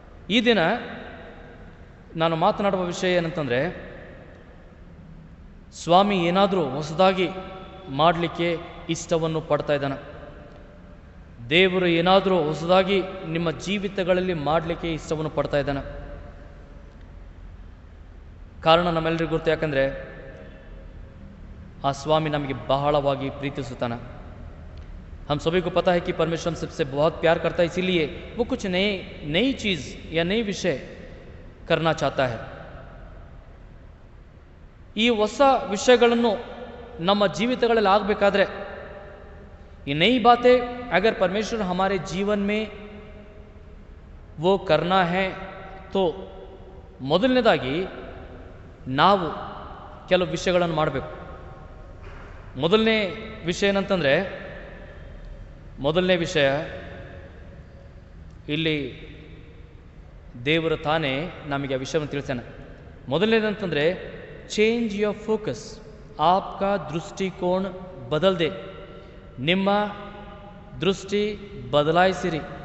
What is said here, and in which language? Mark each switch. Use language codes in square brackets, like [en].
[kn] ಈ ದಿನ ನಾನು ಮಾತನಾಡುವ ವಿಷಯ ಏನಂತಂದರೆ, ಸ್ವಾಮಿ ಏನಾದರೂ ಹೊಸದಾಗಿ ಮಾಡಲಿಕ್ಕೆ ಇಷ್ಟವನ್ನು ಪಡ್ತಾ ಇದ್ದಾನೆ. ದೇವರು ಏನಾದರೂ ಹೊಸದಾಗಿ ನಿಮ್ಮ ಜೀವಿತಗಳಲ್ಲಿ ಮಾಡಲಿಕ್ಕೆ ಇಷ್ಟವನ್ನು ಪಡ್ತಾ ಇದ್ದಾನೆ. ಕಾರಣ ನಮ್ಮೆಲ್ಲರಿಗೂ ಗೊತ್ತು, ಯಾಕಂದರೆ ಆ ಸ್ವಾಮಿ ನಮಗೆ ಬಹಳವಾಗಿ ಪ್ರೀತಿಸುತ್ತಾನೆ. [hi] हम सभी को पता है कि परमेश्वर हम सबसे बहुत प्यार करता है, इसीलिए वो कुछ नई चीज़ या नई विषय करना चाहता है. [kn] ಈ ಹೊಸ ವಿಷಯಗಳನ್ನು ನಮ್ಮ ಜೀವಿತಗಳಲ್ಲಿ ಆಗಬೇಕಾದ್ರೆ [hi] ये नई बातें अगर परमेश्वर हमारे जीवन में वो करना है तो [kn] ಮೊದಲನೇದಾಗಿ ನಾವು ಕೆಲವು ವಿಷಯಗಳನ್ನು ಮಾಡಬೇಕು. ಮೊದಲನೇ ವಿಷಯ ಏನಂತಂದರೆ, ಮೊದಲನೇ ವಿಷಯ ಇಲ್ಲಿ ದೇವರು ತಾನೇ ನಮಗೆ ಆ ವಿಷಯವನ್ನು ತಿಳಿಸ್ತಾನೆ. ಮೊದಲನೇದಂತಂದರೆ [en] change your focus, [hi] ಆಪ್ಕಾ ದೃಷ್ಟಿಕೋನ ಬದಲ್ದೆ, [kn] ನಿಮ್ಮ ದೃಷ್ಟಿ ಬದಲಾಯಿಸಿರಿ.